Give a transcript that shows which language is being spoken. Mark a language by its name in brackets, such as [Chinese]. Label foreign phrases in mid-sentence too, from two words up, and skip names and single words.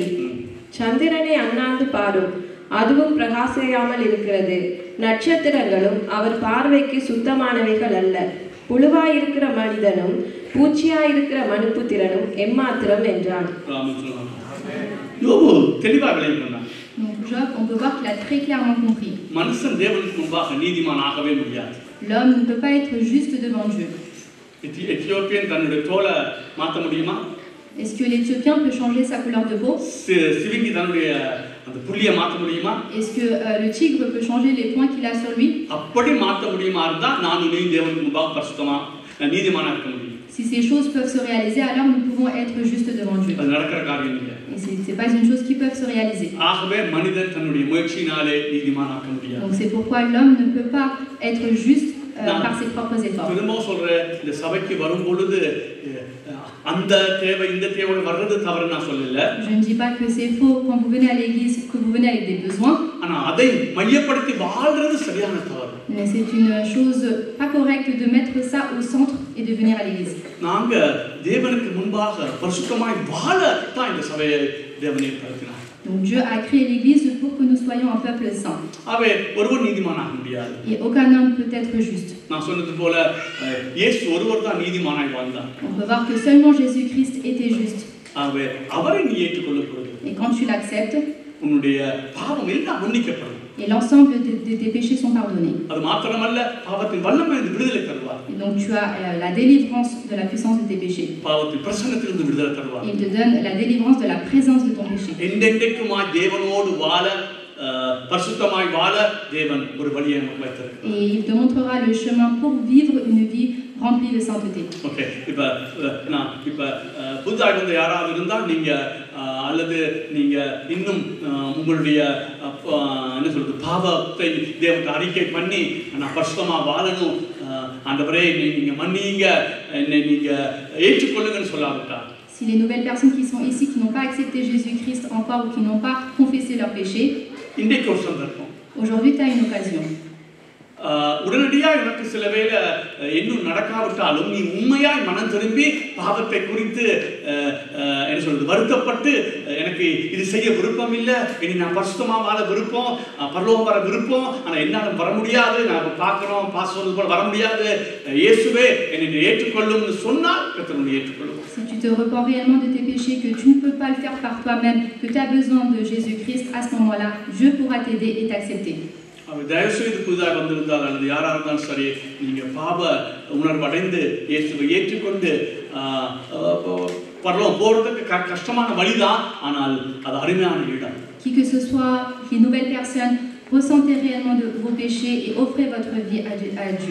[Tamil] சந்திரனை அண்ணாந்து பாரும், அதுவும் பிரகாசியாமல் இருக்கிறது. நட்சத்திரங்களும் அவர் பார்வைக்கு சுத்தமானவைகள் அல்ல. புழுவாயிருக்கிற மனிதனும் பூச்சியாயிருக்கிற மனுப்புத்திரனும் எம்மாத்திரம் என்றான். யோபு தெளிவாக விளங்கினான். [French] Donc Job, on peut voir qu'il a très clairement compris. [Tamil] மனுஷன் தேவனுக்கு முன்பாக நீதிமானாகவே முடியாது. [French] L'homme ne peut pas être juste devant Dieu. [Tamil] எத்தியோப்பியன் தன்னுடைய தோலை மாற்ற முடியுமா? [French] Est-ce que l'Éthiopien peut changer sa couleur de peau? [Tamil] சிவிங்கி தன்னுடைய அந்த புள்ளியை மாற்ற முடியுமா? [French] Est-ce que le tigre peut changer les points qu'il a sur lui? [Tamil] அப்படி மாற்ற முடியுமா இருந்தா நான் நீயும் தேவனுக்கு முன்பாக பரிசுத்தமா நீதிமானா இருக்க முடியும். [French] Si ces choses peuvent se réaliser, alors nous pouvons être justes devant Dieu. [Tamil] அது நடக்கிற காரியம் இல்லை. [French] Et c'est pas une chose qui peut se réaliser. [Tamil] ஆகவே மனிதன் தன்னுடைய முயற்சியினாலே நீதிமானாக முடியாது. [French] Donc c'est pourquoi l'homme ne peut pas être juste par ses propres efforts. [Tamil] திரும்ப சொல்றேன், இந்த சபைக்கு வரும் பொழுது அந்த தேவை இந்த தேவை வர்றது தவறு நான் சொல்லல. [French] Je ne dis pas que c'est faux quand vous venez à l'église, que vous venez avec des besoins. [Tamil] ஆனா அதை மையப்படுத்தி வாழ்றது சரியான தவறு. [French] Mais c'est une chose pas correcte de mettre ça au centre et de venir à l'église. [Tamil] நாங்க தேவனுக்கு முன்பாக பரிசுத்தமாய் வாழ தான் இந்த சபையை தேவன் ஏற்படுத்தினார். [French] Donc Dieu a créé l'église pour que nous soyons un peuple saint. [Tamil] அவே ஒருவர் நீதிமானாக முடியாது. [French] Et aucun homme peut être juste. [Tamil] நான் சொன்னது போல இயேசு ஒருவர் தான் நீதிமானாய் வாழ்ந்தார். [French] On peut voir que seulement Jésus-Christ était juste. [Tamil] அவே அவரை நீ ஏற்றுக்கொள்ள போறது. [French] Et quand tu l'acceptes, [Tamil] உன்னுடைய பாவம் எல்லாம் மன்னிக்கப்படும். [French] Et l'ensemble de tes péchés sont pardonnés. [Tamil] அது மாத்திரமல்ல பாவத்தின் வல்லமையிலிருந்து விடுதலை தருவார். [French] Et donc tu as la délivrance de la puissance de tes péchés. [Tamil] பாவத்தின் பிரசன்னத்திலிருந்து விடுதலை தருவார். [French] Il te donne la délivrance de la présence de ton péché. [Tamil] என்றென்றைக்குமாய் தேவனோடு வாழ பரிசுத்தமாய் வாழ தேவன் ஒரு வழியை நமக்கு வைத்திருக்கிறார். [French] Et il te montrera le chemin pour vivre une vie remplie de sainteté. [Tamil] ஓகே, இப்ப புதுதாக வந்து யாராவது இருந்தால் நீங்க அல்லது நீங்க இன்னும் உங்களுடைய என்ன சொல்றது பாவத்தை தேவனுக்கு அறிக்கை பண்ணி நான் பரிசுத்தமா வாழணும், ஆண்டவரே நீங்க மன்னிங்க, என்னை நீங்க ஏற்றுக்கொள்ளுங்கன்னு சொல்லாவிட்டா. [French] Si les nouvelles personnes qui sont ici, qui n'ont pas accepté Jésus-Christ encore ou qui n'ont pas confessé leurs péchés, aujourd'hui tu as une occasion. [Tamil] உடனடியாக எனக்கு சில வேளை இன்னும் நடக்காவிட்டாலும் நீ உண்மையாய் மனம் திரும்பி பாவத்தை குறித்து என்ன சொல்றது வருத்தப்பட்டு எனக்கு இது செய்ய விருப்பம் இல்லை, இனி நான் பரிசுத்தமா வாழ விருப்பம், பரலோகம் வர விருப்பம், ஆனால் என்னால் வர முடியாது, நான் பார்க்கிறோம் பாஸ்வேர்டு போல வர முடியாது, இயேசுவே என்னை ஏற்றுக்கொள்ளும்னு சொன்னால் கர்த்தர் உன்னை ஏற்றுக்கொள்ளும். [French] Si tu te repens réellement de tes péchés, que tu ne peux pas le faire par toi-même, que tu as besoin de Jésus-Christ, à ce moment-là, Dieu pourra t'aider et t'accepter. [Tamil] தயவு செய்து புதிதாக வந்திருந்தால் அல்லது யாராக இருந்தாலும் சரி, நீங்க பாவ உணர்வு அடைந்து இயேசுவை ஏற்றுக்கொண்டு பரலோகம் போறதுக்கு கஷ்டமான வழிதான், ஆனால் அது அருமையான இடம். [French] Qui que ce soit, les nouvelles personnes, ressentez réellement de vos péchés et offrez votre vie à Dieu.